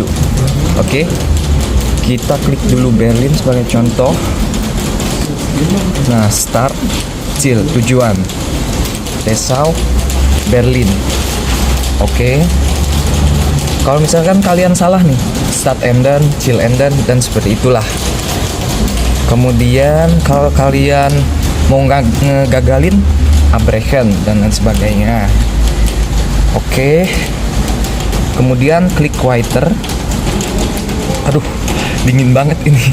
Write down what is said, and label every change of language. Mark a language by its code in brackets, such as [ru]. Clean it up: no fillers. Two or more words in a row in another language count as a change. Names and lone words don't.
[id] Oke, kita klik dulu Berlin sebagai contoh. Nah, start, Ziel, tujuan Dessau, Berlin. Oke. Kalau misalkan kalian salah nih, [de] start enden, Ziel enden, [id] dan seperti itulah. Kemudian kalau kalian mau ngegagalin, abbrechen dan lain sebagainya. Oke. Kemudian klik weiter. Aduh, dingin banget ini.